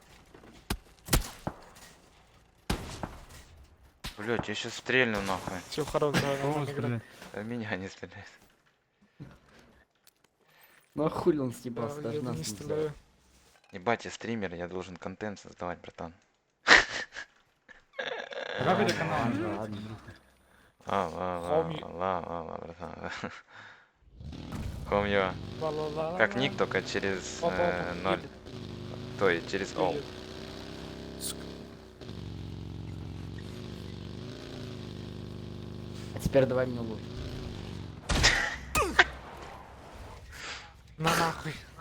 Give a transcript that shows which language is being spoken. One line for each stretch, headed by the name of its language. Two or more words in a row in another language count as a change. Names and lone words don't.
Russian: Блять, я сейчас стрельну нахуй. Все хорошо, давай, Кого нормально играть. стрелять? А меня не стреляет. Ну а хули он Да, съебался, я даже не нас не стреляю. взял. Ебать, я стример, я должен контент создавать, братан. А как это канал Ладно, называется? ладно. Ла, братан. Комью. Ла-ла-ла-ла-ла. Как ник, только через Опа, 0. едет, То есть через all. едет. Сука. А теперь давай мне лут. На нахуй.